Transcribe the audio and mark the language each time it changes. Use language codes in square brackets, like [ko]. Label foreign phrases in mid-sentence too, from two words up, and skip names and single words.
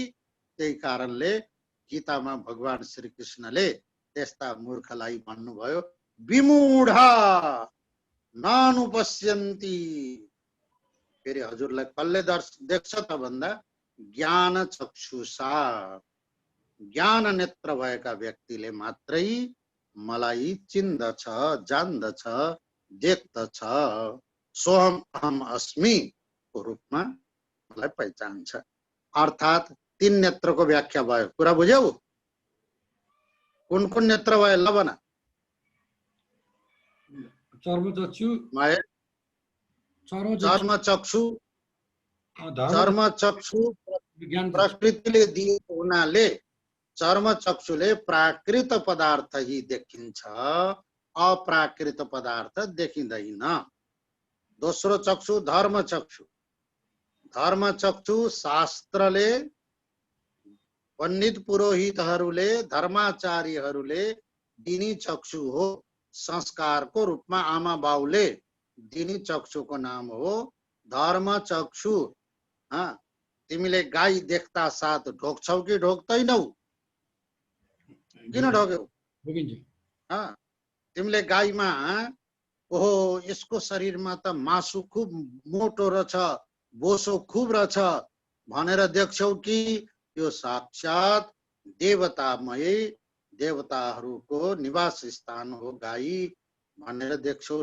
[ne] त्यही कारणले गीतामा भगवान श्री कृष्णले त्यस्ता मूर्खलाई भन्नुभयो [sa] विमूढा नानुपश्यन्ति। [ne] फेरि हजुरलाई कसले देख्छ त भन्दा [sa] ज्ञान चक्षुषा, [ne] ज्ञान नेत्र भएका व्यक्तिले मात्रै मलाई चिन्दछ, जान्दछ, देख्दछ। [sa] सोहम अहम अस्मि [ne] को रूपमा मलाई पहिचान्छ। अर्थात् तीन नेत्रको व्याख्या भयो। कुरा बुझ्यौ? कुन कुन नेत्र भयो ल भन? चर्मचक्षु, महेश? चर्म चक्षु, चर्म चक्षु विज्ञान प्रकृतिले दिएको हुनाले चर्म चक्षुले प्राकृत पदार्थ ही देखिन्छ, अप्राकृत पदार्थ देखिँदैन। दोस्रो चक्षु धर्म चक्षु। धर्म चक्षु शास्त्रले, पण्डित पुरोहितहरूले, धर्माचार्यहरूले दिने चक्षु हो। संस्कारको रूपमा आमा बाउले दिने चक्षुको नाम हो धर्म चक्षु। तिमीले गाई देख्दा साथ ढोक्छौ कि ढोक्दैनौ? किन ढोक्यौ? तिमीले गाईमा ओहो यसको शरीरमा त मासु खुब मोटो रहेछ, बोसो खुब रहेछ भनेर देख्छौ कि यो साक्षात देवतामय, देवताहरूको निवास स्थान हो गाई भनेर देख्छौ?